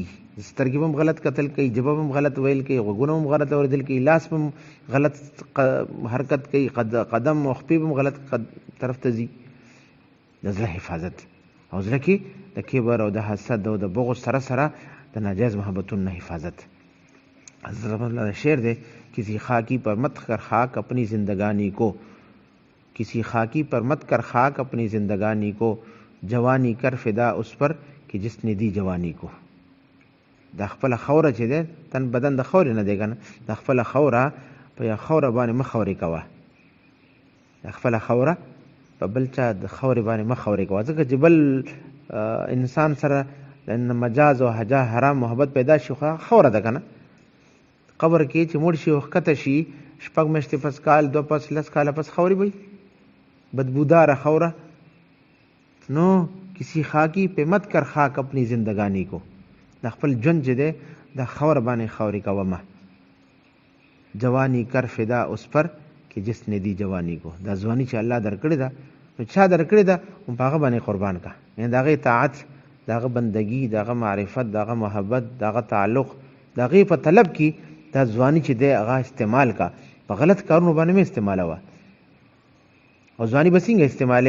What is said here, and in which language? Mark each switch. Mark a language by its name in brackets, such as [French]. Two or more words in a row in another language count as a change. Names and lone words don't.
[Pashto] سترګې هم غلط قتل کوي، ژبه هم غلط ویل کوي، غوږونه هم غلط اورېدل کوي، لاس هم غلط حرکت کوي، قدم او خپې هم غلط طرف ته ځي. د زړه حفاظت او زړه کې د کبر او د حسد او د بغض سره د ناجایز محبتونو نه حفاظت. حضرت اللہ شعر دے، [Urdu] کسی خاکی پر مت کر خاک اپنی زندگانی کو، کسی خاکی پر مت کر خاک اپنی زندگانی کو، جوانی کر فدا اس پر کہ جس نے دی جوانی کو. [Pashto] د خپل خوره چې ده تن بدن د خورې نه دی که نه، د خپل خوره په یا خوره باندې مه خورې کوه. د خپل خوره په بل چا د خورې باندې مه خورې کوه، ځکه چې بل انسان سره مجاز او حرام محبت پیدا شي، خوره ده که نه. قبر کې چې مړ شي او ښکته شي 6 میاشتې پس کال 2 پس 10 کاله پس خورې به بدبوداره خوره. [Urdu] نو کسی خاکی پہ مت کر خاک اپنی زندگانی کو، [Pashto] د خپل ژوند چې دی د خور باندې خورې کوه مه. [Urdu] جوانی کر فدا اس پر کہ جس نے دی جوانی کو. [Pashto] دا ځواني چې الله درکړې ده نو چا درکړې ده په هغه باندې قربان کا. یعنې د هغې طاعت، د هغه بندګي، د هغه معرفت، د هغه محبت، د هغه تعلق، د هغې په طلب کې دا ځواني چې دی هغه استعمال کا. په غلط کارونو باندې مې استعمالوه. او ځواني به څنګه استعمالې؟